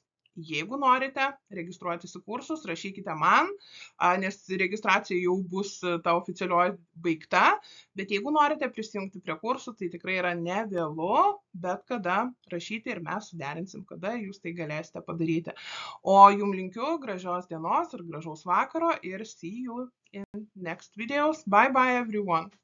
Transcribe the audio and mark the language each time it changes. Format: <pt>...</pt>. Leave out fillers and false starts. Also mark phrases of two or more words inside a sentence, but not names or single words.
<lt>Jeigu norite registruotis į kursus, rašykite man, nes registracija jau bus ta oficialioji baigta, bet jeigu norite prisijungti prie kursų, tai tikrai yra ne vėlu, bet kada rašyti ir mes suderinsim, kada jūs tai galėsite padaryti. O jums linkiu gražios dienos ir gražaus vakaro ir</lt> <en>see you in next videos. Bye bye everyone.</en>